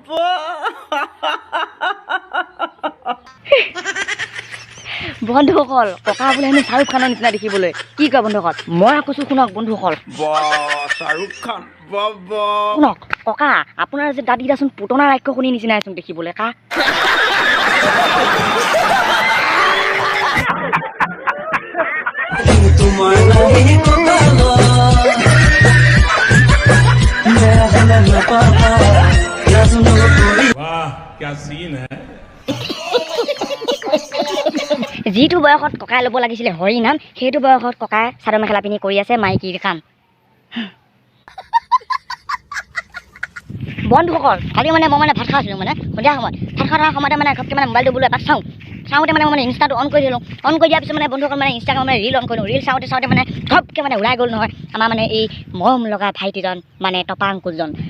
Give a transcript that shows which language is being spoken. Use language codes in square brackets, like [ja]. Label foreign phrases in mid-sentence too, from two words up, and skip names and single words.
[as] বন্ধুসকল ককা বোলে হেনো শ্বাহৰুখ খানৰ নিচিনা দেখিবলৈ কি কয় বন্ধুসকল মই কৈছোঁ শুনক বন্ধুসকল বা শ্বাহৰুখ খান শুনক ককা আপোনাৰ যে দাঁতকেইটাচোন পুতনা ৰাক্ষসনীৰ নিচিনাচোন দেখিবলৈ কা [hi] वाह क्या सीन है [as] যিটো বয়সত ককাই ল'ব লাগিছিলে হৰি নাম সেইটো বয়সত ককাই চাদৰ মেখেলা পিন্ধি কৰি আছে মাইকীৰ কাম বন্ধুসকল কালি মানে মই মানে ভাত খাইছিলোঁ মানে সন্ধিয়া সময়ত ভাত খোৱাৰ সময়তে মানে ঘপকৈ মানে মোবাইলটো বোলো এপাক চাওঁতে মানে মই ইনষ্টাটো অন কৰি দিলোঁ অন কৰি দিয়াৰ পিছত মানে বন্ধুসকল মানে ইনষ্টাগ্ৰাম মানে ৰিল অন কৰিলোঁ ৰিল চাওঁতে মানে ঘপকৈ মানে ওলাই গ'ল নহয় আমাৰ মানে এই মৰম লগা ভাইটিজন মানে টপা আংকুলজন